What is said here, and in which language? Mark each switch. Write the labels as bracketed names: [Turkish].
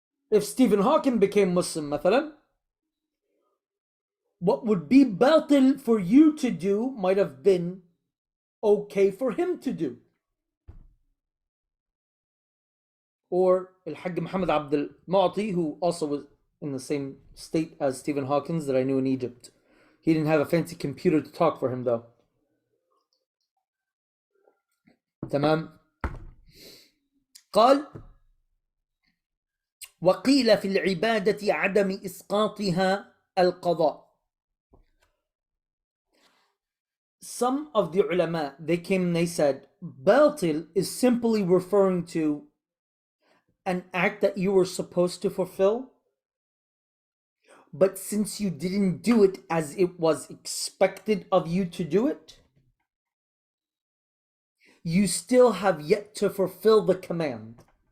[English] If Stephen Hawking became Muslim, مثلا, what would be batil for you to do might have been okay for him to do. Or Al-Hajj Muhammad Abdul Mu'ti, who also was in the same state as Stephen Hawking that I knew in Egypt. He didn't have a fancy computer to talk for him though. [Arabic] تمام. قال وقيل في العبادة عدم إسقاطها القضاء. [English] Some of the ulama, they came and they said, batil is simply referring to an act that you were supposed to fulfill, but since you didn't do it as it was expected of you to do it, you still have yet to fulfill the command.